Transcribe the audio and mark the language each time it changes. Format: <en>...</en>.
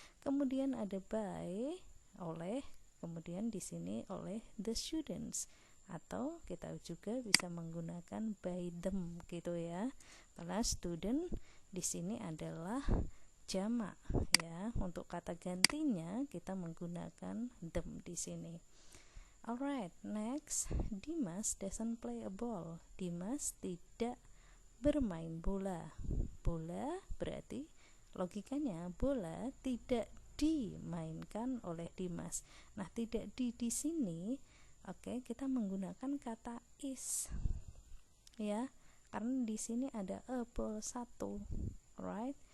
<id>Kemudian ada by, oleh, kemudian di sini oleh</id> <en>the students,</en> <id>atau kita juga bisa menggunakan</id> <en>by them</en> <id>gitu ya. Karena student di sini adalah jamak ya. Untuk kata gantinya kita menggunakan them di sini.</id> <en>Alright, next, Dimas doesn't play a ball.</en> <id>Dimas tidak bermain bola. Bola berarti logikanya bola tidak dimainkan oleh Dimas. Nah, tidak di sini, oke, kita menggunakan kata is, ya, karena di sini ada</id> <en>a ball 1, right?</en>